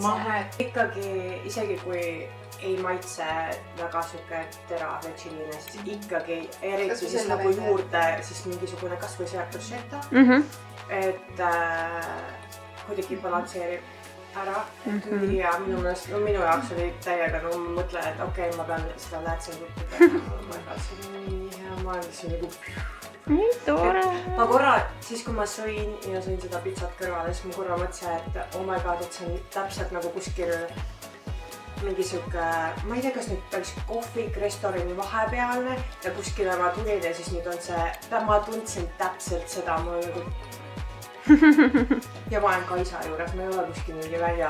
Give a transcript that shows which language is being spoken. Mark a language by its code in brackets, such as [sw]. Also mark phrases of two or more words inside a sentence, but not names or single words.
[et] mahe ikkagi, isegi kui ei maitse väga siuke terav ja chilline, siis ikkagi eriti siis nagu juurde siis mingisugune kasvõi see bruschetta, et kuidagi balansseerib ära ja minu meelest, no minu jaoks oli täiega, no ma mõtlen, et okei, ma pean seda läätsengutti tegema, ma ei tea, see on nii hea, ma olen nagu nii tore. ma korra, siis kui ma sõin ja sõin seda pitsat kõrvale, siis ma korra mõtlesin, et [en] oh my god, [et] et see on täpselt nagu kuskil mingi siuke, ma ei tea, kas nüüd peaks kohvik restorani vahepealne ja kuskile ma tulin ja siis nüüd on see, ma tundsin täpselt seda, mul nagu ja ma olen Kaisa juures, ma ei ole kuskil mingi väljas.